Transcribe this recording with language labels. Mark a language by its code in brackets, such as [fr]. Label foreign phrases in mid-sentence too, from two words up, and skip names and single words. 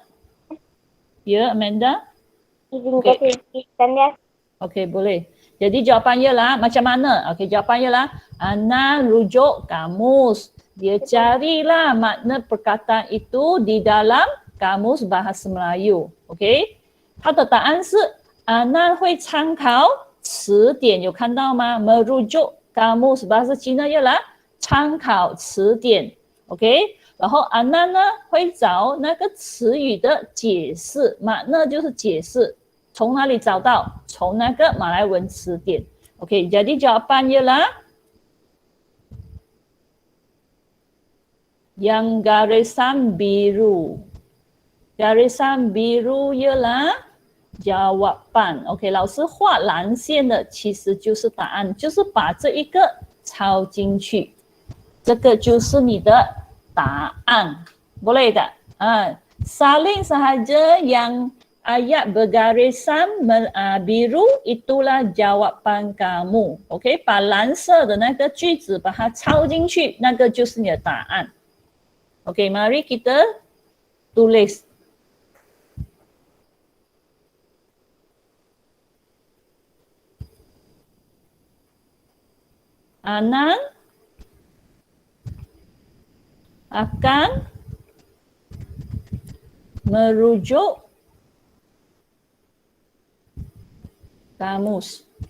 [ms] Ya, Amanda? Izinkan saya tuliskan ya. Okey, boleh. Jadi jawapannya lah macam mana? Okey, jawapannya lah Ana rujuk kamus. Dia carilah makna perkataan itu di dalam kamus bahasa Melayu. Okey? [zh] 它的答案是 Ana 会参考词典，有看到吗？ [ms] merujuk kamus bahasa Cina ialah [zh] 参考词典。 [ms] OK？ [zh] 然后 Ana 呢会找那个词语的解释，makna 就是解释。从哪里找到？从那个马来文词典。 [ms] Okey, jadi jawapan ialah yang garisan biru. Garisan biru ialah jawapan. Okey, [zh] 老师画蓝线的其实就是答案，就是把这一个抄进去，这个就是你的答案。 [ms] Boleh tak? Salin sahaja yang ayat bergarisan biru itulah jawapan kamu. [zh] OK， 把蓝色的那个句子把它抄进去，那个就是你的答案。OK， [ms] mari kita tulis. Anan akan merujuk kamus.